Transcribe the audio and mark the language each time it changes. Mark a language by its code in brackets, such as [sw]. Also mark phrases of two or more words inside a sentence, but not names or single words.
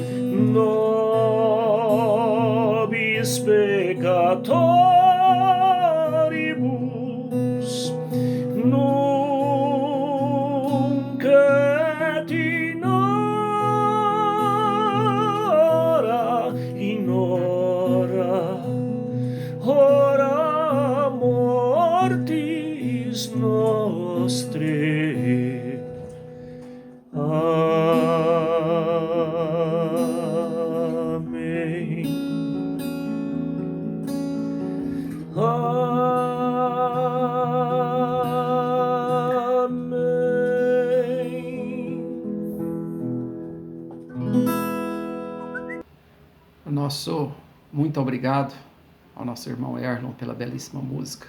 [la] nobis peccatoribus, nunc et in hora mortis nostrae. Amen. [pt] Nosso muito obrigado ao nosso irmão Erlon pela belíssima música.